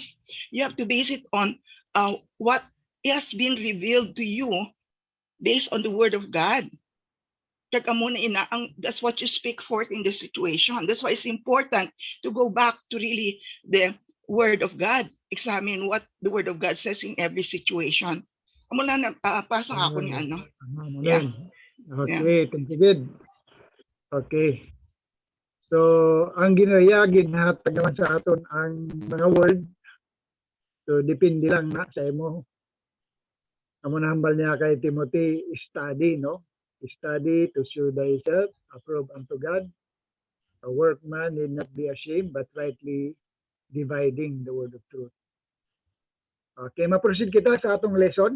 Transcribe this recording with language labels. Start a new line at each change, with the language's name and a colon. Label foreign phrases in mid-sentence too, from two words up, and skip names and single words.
English: You have to base it on what has been revealed to you based on the Word of God. That's what you speak forth in the situation. That's why it's important to go back to really the Word of God. Examine what the Word of God says in every situation.
Hiligaynon: Mula na pasa ako ni ano.
English: Yeah. Okay, thank you, good. Okay. So,
Hiligaynon: ang ginhatag naman sa aton ang mga word. So, depende lang na sa imo. Amo na hambal niya kay Timothy, study, no?
English: Study to show thyself approved unto God. A workman need not be ashamed, but rightly dividing the word of truth.
Hiligaynon: Okay, ma-proceed kita sa atong lesson.